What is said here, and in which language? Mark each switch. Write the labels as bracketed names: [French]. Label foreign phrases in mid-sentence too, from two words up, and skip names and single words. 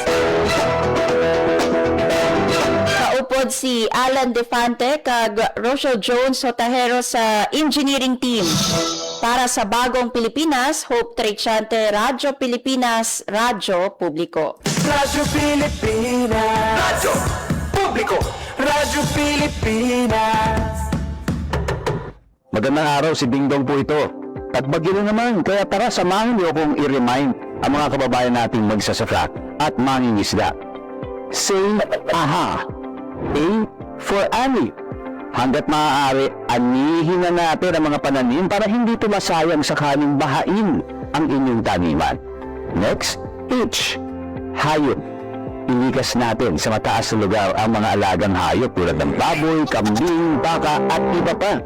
[Hiligaynon] Kaupod si Alan Defante kag Rochelle Jones Sotahero sa engineering team. [Filipino] Para sa Bagong Pilipinas, Hope Trichante, Radyo Pilipinas, Radyo Publiko. Radyo Pilipinas. Radyo Publiko. Radyo Pilipinas. Magandang araw, si Dingdong po ito. Tagbagyo na naman, kaya tara samahan niyo akong i-remind ang mga kababayan nating magsasaka at mangingisda. [English] Say aha. A for Ani. [Filipino] Hanggat maaari, anihin na natin ang mga pananim para hindi ito masayang sakaling bahain ang inyong taniman. [English] Next, H. Hayop. [Filipino] Ilikas natin sa mataas na lugar ang mga alagang hayop tulad ng baboy, kambing, baka at iba pa.